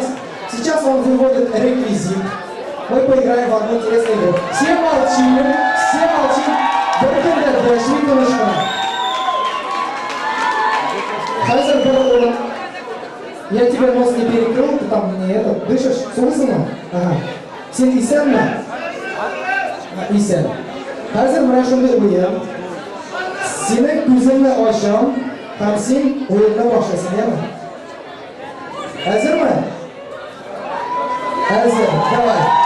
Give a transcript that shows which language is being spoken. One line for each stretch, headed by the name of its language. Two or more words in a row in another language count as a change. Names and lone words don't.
Russian: Сейчас он выводит реквизит. Мы поиграем в одну интересную игру. Все молчим. Хазар был. Я тебе нос не перекрыл, ты там не это, дышишь, слышно? Ага.
Tatar: Сен исән ме? Исән. Хәзер менә шундый уен. Синең күзеңне ачам, һәм син уенны башлайсың, яме? Хәзерме? Хәзер, давай.